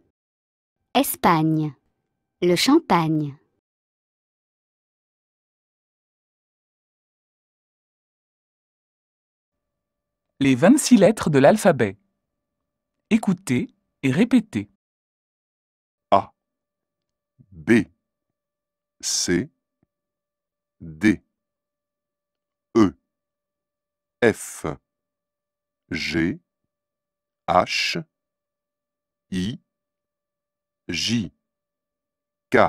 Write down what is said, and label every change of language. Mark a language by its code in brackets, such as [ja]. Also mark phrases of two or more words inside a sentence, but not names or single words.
[fr] Espagne. Le champagne. Les 26 lettres de l'alphabet. Écoutez et répétez. A, B, C, D, E, F, G, H, I, J, K,